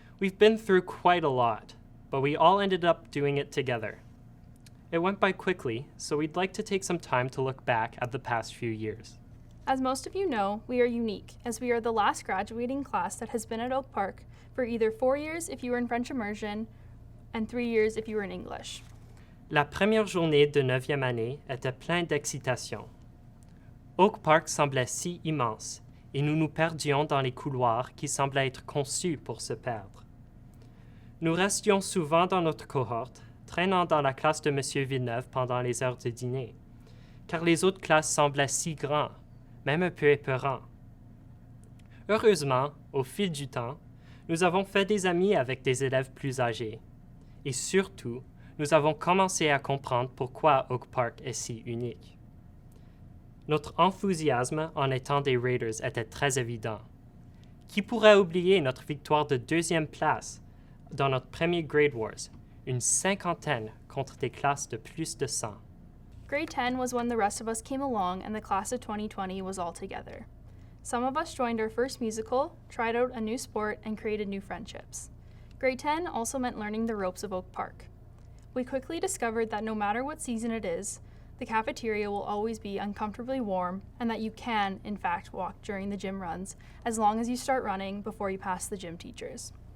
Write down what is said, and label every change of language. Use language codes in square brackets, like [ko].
[en] We've been through quite a lot, but we all ended up doing it together. It went by quickly, so we'd like to take some time to look back at the past few years. As most of you know, we are unique, as we are the last graduating class that has been at Oak Park for either 4 years if you were in French immersion and 3 years if you were in English. [fr] La première journée de 9e année était pleine d'excitation. Oak Park semblait si immense, et nous nous perdions dans les couloirs qui semblaient être conçus pour se perdre. Nous restions souvent dans notre cohorte, traînant dans la classe de M. Villeneuve pendant les heures de dîner, car les autres classes semblaient si grands, même un peu épeurants. Heureusement, au fil du temps, nous avons fait des amis avec des élèves plus âgés. Et surtout, nous avons commencé à comprendre pourquoi Oak Park est si unique. Notre enthousiasme en étant des Raiders était très évident. Qui pourrait oublier notre victoire de 2e place dans notre premier Grade Wars, une 50aine contre des classes de plus de 100. [en] Grade 10 was when the rest of us came along and the class of 2020 was all together. Some of us joined our first musical, tried out a new sport, and created new friendships. Grade 10 also meant learning the ropes of Oak Park. We quickly discovered that no matter what season it is, the cafeteria will always be uncomfortably warm and that you can, in fact, walk during the gym runs as long as you start running before you pass the gym teachers.